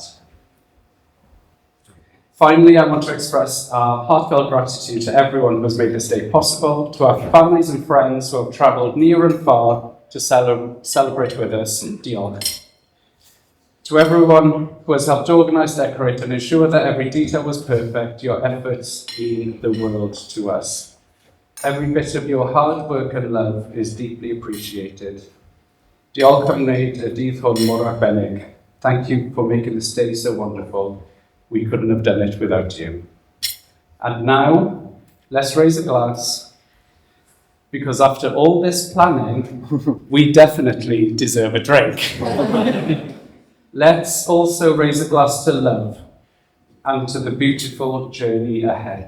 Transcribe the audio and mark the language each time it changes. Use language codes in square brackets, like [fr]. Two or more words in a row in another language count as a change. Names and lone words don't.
[en] Finally, I want to express our heartfelt gratitude to everyone who has made this day possible, to our families and friends who have travelled near and far to celebrate with us. [cy] Diolch. [en] To everyone who has helped organise, decorate and ensure that every detail was perfect, your efforts mean the world to us. Every bit of your hard work and love is deeply appreciated. [cy] Diolch am wneud y dydd hwn mor arbennig. [en] Thank you for making this day so wonderful. We couldn't have done it without you. And now, let's raise a glass, because after all this planning, we definitely deserve a drink. Let's also raise a glass to love and to the beautiful journey ahead.